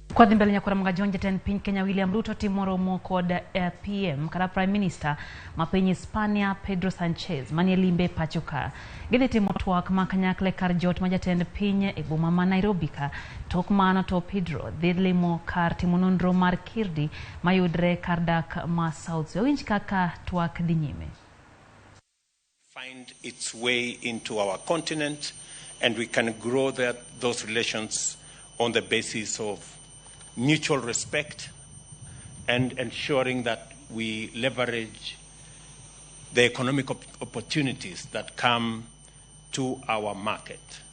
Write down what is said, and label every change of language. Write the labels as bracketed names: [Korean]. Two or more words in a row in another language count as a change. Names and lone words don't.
[Luo (Kenya and Tanzania)] Kwa dhimbele nyakura mga Jatend piny Kenya William Ruto timoro mo kod PM kada [English] Prime Minister [Luo (Kenya and Tanzania)] ma piny Hispania Pedro Sanchez manie limbe pacho ka. Gidhi timo twak ma kanyakle kar jot ma Jatend piny e boma ma Nairobi ka. Tok mano to Pedro dhi limo kar timo nonro mar kirdi mayudre kar dak ma South. Winj kaka twak dhi nyime. [English] Find its way into our continent, and we can grow those relations on the basis of mutual respect and ensuring that we leverage the economic opportunities that come to our market.